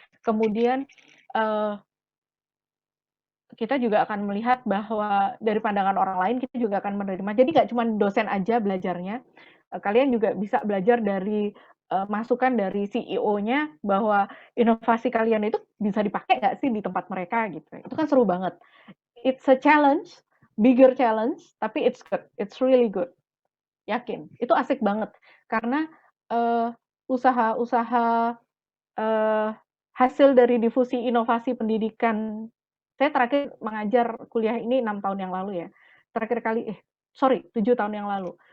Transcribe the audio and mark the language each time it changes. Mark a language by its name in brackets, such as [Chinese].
[Indonesian] Kemudian kita juga akan melihat bahwa dari pandangan orang lain kita juga akan menerima. Jadi nggak cuma dosen aja belajarnya, kalian juga bisa belajar dari masukan dari CEO-nya bahwa inovasi kalian itu bisa dipakai nggak sih di tempat mereka gitu. Itu kan seru banget. [English] It's a challenge, bigger challenge, [Indonesian] tapi [English] it's good, it's really good. [Indonesian] Yakin, itu asik banget karena usaha-usaha hasil dari difusi inovasi pendidikan. Saya terakhir mengajar kuliah ini 6 tahun yang lalu ya. Terakhir kali 7 tahun yang lalu.